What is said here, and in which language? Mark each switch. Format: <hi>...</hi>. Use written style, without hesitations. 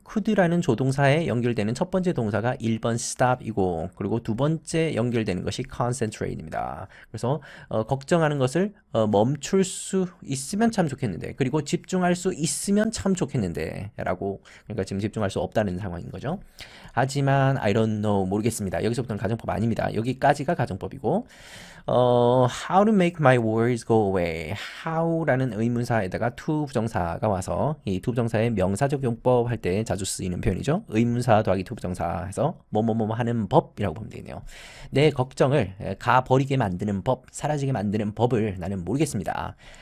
<ko>could라는 조동사에 연결되는 첫 번째 동사가 1번 stop이고, 그리고 두 번째 연결되는 것이 concentrate입니다. 그래서 걱정하는 것을 멈출 수 있으면 참 좋겠는데, 그리고 집중할 수 있으면 참 좋겠는데 라고, 그러니까 지금 집중할 수 없다는 상황인 거죠. 하지만</ko> <en>I don't know,</en> <ko>모르겠습니다. 여기서부터는 가정법 아닙니다. 여기까지가 가정법이고,</ko> <en>how to make my worries go away.</en> <ko>how라는 의문사에다가 to 부정사가 와서, 이 to 부정사의 명사적 용법 할 때 자주 쓰이는 표현이죠. 의문사 더하기 to 부정사 해서 뭐뭐뭐 하는 법이라고 보면 되겠네요. 내 걱정을 가버리게 만드는 법, 사라지게 만드는 법을 나는 모르겠습니다.</ko>